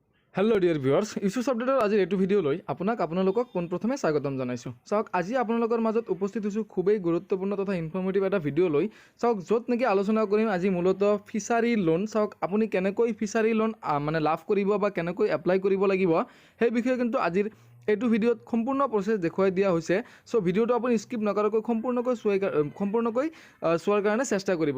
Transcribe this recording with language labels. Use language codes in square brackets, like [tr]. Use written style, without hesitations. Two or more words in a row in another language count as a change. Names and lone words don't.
[en] Hello dear viewers [as] yusufsupdate আজি এটা ভিডিঅ' লৈ আপোনালোকক পোনপ্ৰথমে স্বাগতম জনাইছোঁ। चाওক আজি আপোনালোকৰ মাজত উপস্থিত হৈছোঁ খুবেই গুৰুত্বপূৰ্ণ তথা ইনফৰ্মেটিভ এটা ভিডিও লৈ। চাওক য'ত নেকি আলোচনা কৰিম আজি মূলতঃ ফিচাৰী লোন। চাওক আপুনি কেনেকৈ ফিচাৰী লোন মানে লাভ কৰিব বা কেনেকৈ এপ্লাই কৰিব লাগিব সেই বিষয়ে কিন্তু আজিৰ এইটো ভিডিওত সম্পূৰ্ণ প্ৰসেস দেখুৱাই দিয়া হৈছে। সো ভিডিওটো আপুনি স্কিপ নকৰাকৈ সম্পূৰ্ণকৈ চোৱাৰ কাৰণে চেষ্টা কৰিব।